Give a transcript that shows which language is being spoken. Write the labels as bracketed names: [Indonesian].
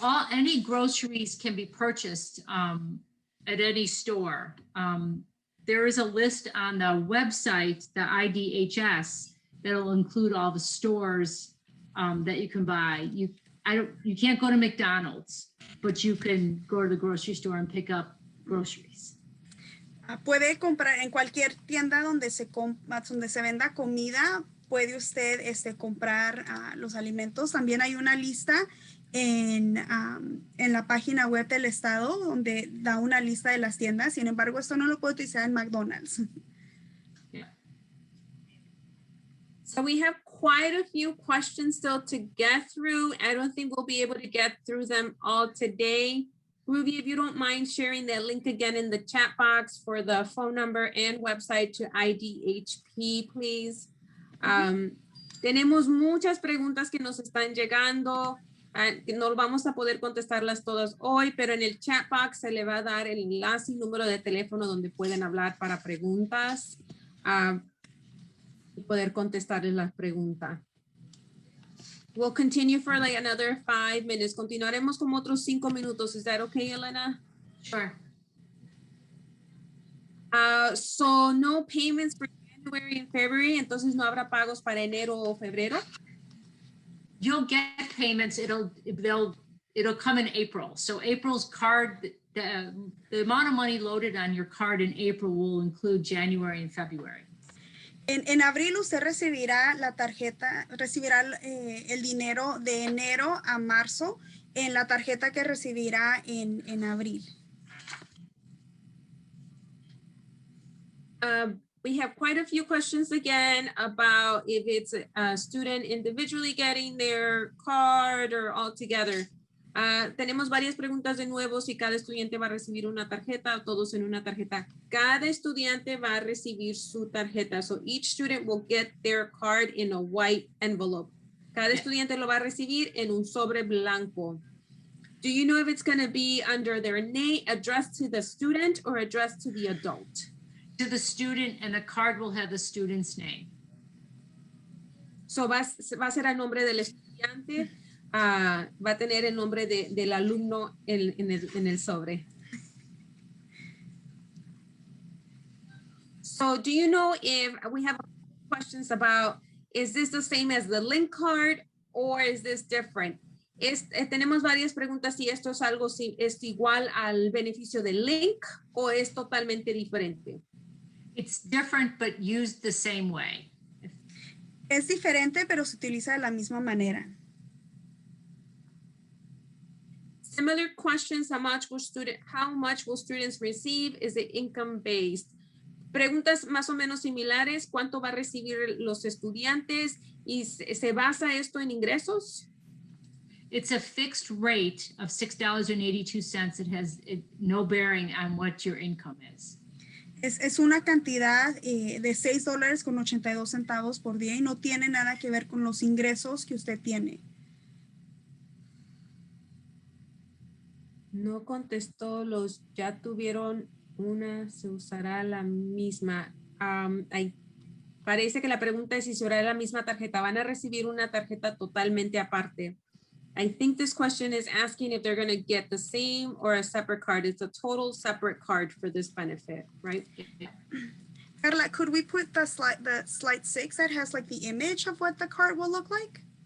[English] Any groceries can be purchased at any store. There is a list on the website, the IDHS, that'll include all the stores that you can buy. You can't go to McDonald's, but you can go to the grocery store and pick up groceries. [Spanish] Puede comprar en cualquier tienda donde se venda comida, puede usted comprar los alimentos. También hay una lista en la página web del estado donde da una lista de las tiendas. Sin embargo, esto no lo puede utilizar en McDonald's. [English] Yeah. So we have quite a few questions still to get through. I don't think we'll be able to get through them all today. Ruby, if you don't mind sharing that link again in the chat box for the phone number and website to IDHP, please. [Spanish] Tenemos muchas preguntas que nos están llegando. No vamos a poder contestarlas todas hoy, pero en el chat box se le va a dar el enlace y número de teléfono donde pueden hablar para preguntas y poder contestarles las preguntas. [English] We'll continue for like another 5 minutes. [Spanish] Continuaremos como otros 5 minutos. [English] Is that okay, Elena? Sure. So no payments for January and February. [Spanish] Entonces no habrá pagos para enero o febrero. [English] You'll get payments. It'll come in April. So April's card, the amount of money loaded on your card in April will include January and February. [Spanish] En abril usted recibirá la tarjeta, recibirá el dinero de enero a marzo en la tarjeta que recibirá en abril. [English] We have quite a few questions again about if it's a student individually getting their card or all together. [Spanish] Tenemos varias preguntas de nuevo, si cada estudiante va a recibir una tarjeta o todos en una tarjeta. Cada estudiante va a recibir su tarjeta. [English] So each student will get their card in a white envelope. [Spanish] Cada estudiante lo va a recibir en un sobre blanco. [English] Do you know if it's going to be under their name, addressed to the student or addressed to the adult? To the student, and the card will have the student's name. [Spanish] So va a ser el nombre del estudiante. Va a tener el nombre del alumno en el sobre. [English] So do you know if we have questions about, is this the same as the link card or is this different? [Spanish] Tenemos varias preguntas si esto es algo, si es igual al beneficio del link o es totalmente diferente. [English] It's different, but used the same way. [Spanish] Es diferente, pero se utiliza de la misma manera. [English] Similar questions, how much will students receive? Is it income based? [Spanish] Preguntas más o menos similares, ¿cuánto va a recibir los estudiantes? ¿Y se basa esto en ingresos? [English] It's a fixed rate of $6.82. It has no bearing on what your income is. [Spanish] Es una cantidad de $6.82 por día y no tiene nada que ver con los ingresos que usted tiene. No contestó los ya tuvieron una, se usará la misma. Parece que la pregunta es si se usará la misma tarjeta. Van a recibir una tarjeta totalmente aparte. [English] I think this question is asking if they're going to get the same or a separate card. It's a total separate card for this benefit, right? Carla, could we put the slide 6 that has like the image of what the card will look like?